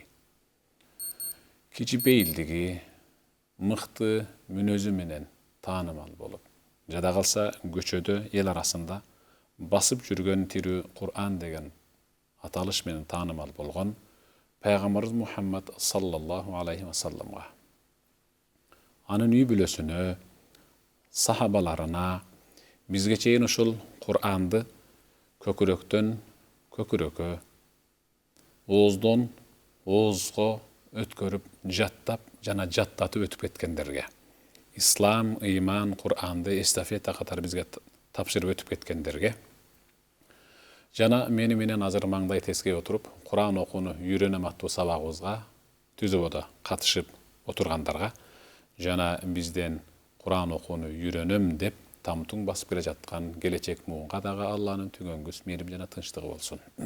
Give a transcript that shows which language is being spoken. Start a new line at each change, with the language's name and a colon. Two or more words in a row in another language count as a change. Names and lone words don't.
Kyrgyz: Кичипейилдиги, мыкты мүнөзү менен таанымал болуп, жада калса көчөдө эл арасында басып жүргөн тирүү Кур'ан деген аталыш менен таанымал болгон Пайгамбарыбыз Мухаммад
Arabic: صلى الله عليه وسلم,
Kyrgyz: анын үй бүлөсүнө, сахабаларына, бизге чейин ушул Кур'анды көкүрөктөн көкүрөккө, ооздон оозго өткөрүп, жаттап жана жаттатып өтүп кеткендерге, ислам, ыйман, Кур'анды эстафета катары бизге тапшырып өтүп кеткендерге, жана мени менен азыр маңдай тескей отуруп, Кур'ан окууну үйрөнөм аттуу сабагыбызга түзүүбөдө катышып отургандарга, жана бизден Кур'ан окууну үйрөнөм деп тамтуң басып келе жаткан келечек муунга дагы Алланын түгөнгүс мээрим жана тынчтыгы болсун.